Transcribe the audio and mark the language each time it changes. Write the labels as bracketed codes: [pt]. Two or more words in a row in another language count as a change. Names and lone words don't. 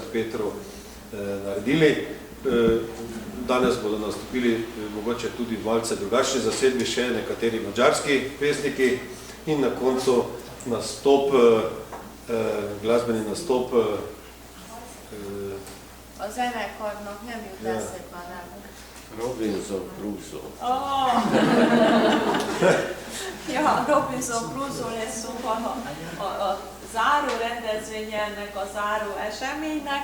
[sl] Petru naredili. Danes bodo nastopili mogoče tudi malce drugačni zasedbi, še nekateri madžarski pesniki in na koncu nastop, glasbeni nastop. [hu] A zenekarnak nem jut eszedbe a neve. Robinson Crusoe. Ja, Robinson Crusoe lesz szóval a záró rendezvénye ennek a záró eseménynek.